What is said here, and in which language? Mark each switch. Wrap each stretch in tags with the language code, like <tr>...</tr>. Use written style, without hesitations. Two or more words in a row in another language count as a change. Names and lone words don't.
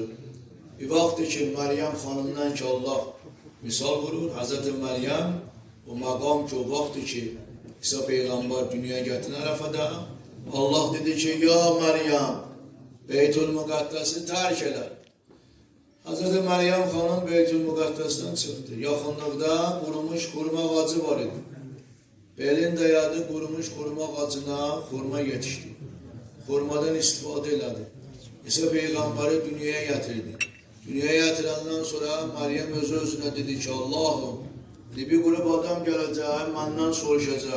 <az>Bir vaxtdır ki Meryem xanımdan ki Allah misal vurur. Hazreti Meryem o maqam ki o vaxtdır ki İsa peygamber dünyaya getiren arafada Allah dedi ki ya Meryem Beytül Mukaddes'i</az> <tr>terk eder.</tr> <az>Hazreti Meryem xanım Beytül Müqəddəsdən çıxdı. Yaxınlıqda qurumuş xurma ağacı var idi. Belin dayadı qurumuş xurma ağacına xurma yetişdi. Xurmadan istifadə elədi. İsa Peyğəmbəri dünyaya gətirdi. Dünyaya gətirəndən sonra Meryem özünə dedi ki, Allahım, bir qrup adam gələcək, məndən soruşacaq.</az>